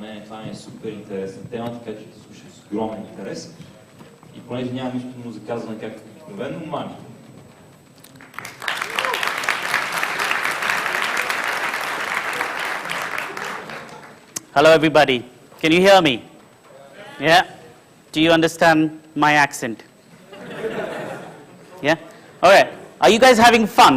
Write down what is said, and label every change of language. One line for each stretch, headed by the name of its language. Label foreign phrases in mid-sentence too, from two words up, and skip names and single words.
Bulgarian: това е супер интересна тема, така че те слушам с огромен интерес. И понеже няма нищо му за казване както обикновено, Мани.
English: Hello everybody. Can you hear me? Yeah? Do you understand my accent? Yeah? Alright. Are you guys having fun?